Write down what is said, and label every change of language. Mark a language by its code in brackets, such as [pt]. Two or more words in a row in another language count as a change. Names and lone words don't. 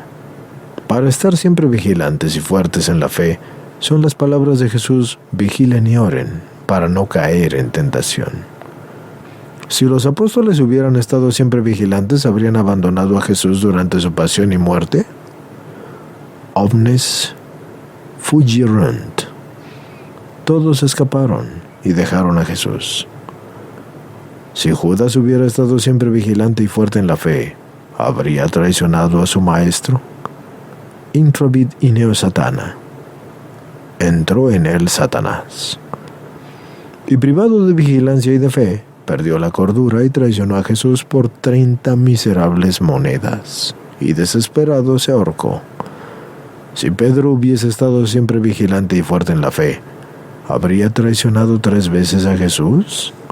[es] Para estar siempre vigilantes y fuertes en la fe, son las palabras de Jesús: vigilen y oren, para no caer en tentación. Si los apóstoles hubieran estado siempre vigilantes, ¿habrían abandonado a Jesús durante su pasión y muerte? [la] Omnes fugirunt. [es] Todos escaparon y dejaron a Jesús. Si Judas hubiera estado siempre vigilante y fuerte en la fe, ¿habría traicionado a su maestro? [la] Introvit ineo satana. [es] Entró en él Satanás. Y privado de vigilancia y de fe, perdió la cordura y traicionó a Jesús por 30 miserables monedas, y desesperado se ahorcó. Si Pedro hubiese estado siempre vigilante y fuerte en la fe, ¿Habría traicionado 3 veces a Jesús?